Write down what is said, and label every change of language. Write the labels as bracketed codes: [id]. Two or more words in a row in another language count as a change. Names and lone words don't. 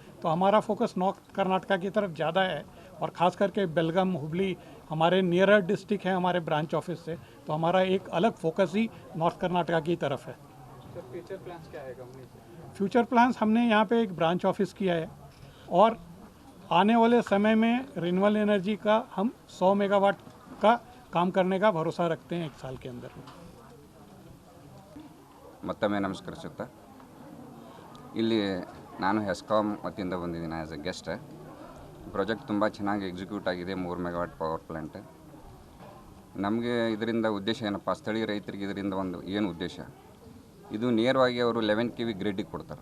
[hi] तो हमारा फोकस नॉर्थ कर्नाटका की तरफ ज़्यादा है और ख़ास करके बेलगाम, हुबली हमारे [en] nearer district [hi] हैं हमारे [en] branch office [hi] से, तो हमारा एक अलग फोकस ही नॉर्थ कर्नाटका की तरफ है। [en] future plans [hi] क्या है कंपनी से? [en] future plans, [hi] हमने यहाँ पे एक [en] branch office [hi] किया है और आने वाले समय में [en] renewable energy [hi] का हम 100 मेगावाट का काम करने का भरोसा रखते हैं 1 साल के अंदर। [kn] ಮತ್ತೊಮ್ಮೆ ನಮಸ್ಕರಿಸುತ್ತಾ, ಇಲ್ಲಿ ನಾನು ಹೆಸ್ಕಾಮ್ ವತಿಯಿಂದ ಬಂದಿದ್ದೀನಿ [en] as a guest. [kn] ಪ್ರಾಜೆಕ್ಟ್ ತುಂಬ ಚೆನ್ನಾಗಿ ಎಕ್ಸಿಕ್ಯೂಟ್ ಆಗಿದೆ, 3 [en] megawatt power plant. [kn] ನಮಗೆ ಇದರಿಂದ ಉದ್ದೇಶ ಏನಪ್ಪ, ಸ್ಥಳೀಯ ರೈತರಿಗೆ ಇದರಿಂದ ಒಂದು ಏನು ಉದ್ದೇಶ, ಇದು ನೇರವಾಗಿ ಅವರು 11 KV ಗ್ರಿಡ್ಡಿಗೆ ಕೊಡ್ತಾರೆ.